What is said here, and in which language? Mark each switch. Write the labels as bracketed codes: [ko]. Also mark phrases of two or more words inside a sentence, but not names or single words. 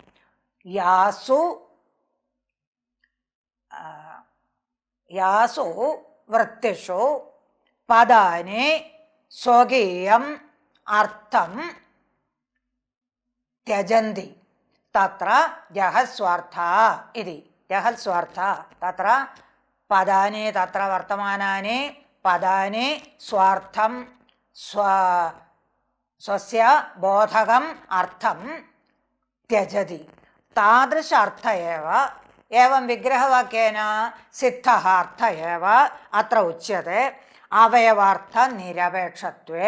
[sa] यासु वृत्तिषु पदानि स्वकीयम् अर्थं त्यजन्ति. तत्र जहस्वार्था इति. जहस्वार्था तत्र പദാനി തത്ര വർത്തമാനാനി പദാനി സ്വാർത്ഥം സ്വസ്യ ബോധകം അർത്ഥം ത്യജതി താദൃശ അർത്ഥ ഏവ ഏവം വിഗ്രഹവാക്യേന സിദ്ധഃ അർത്ഥ ഏവ അത്ര ഉച്യത്തെ അവയവാർത്ഥ നിരപേക്ഷത്വേ.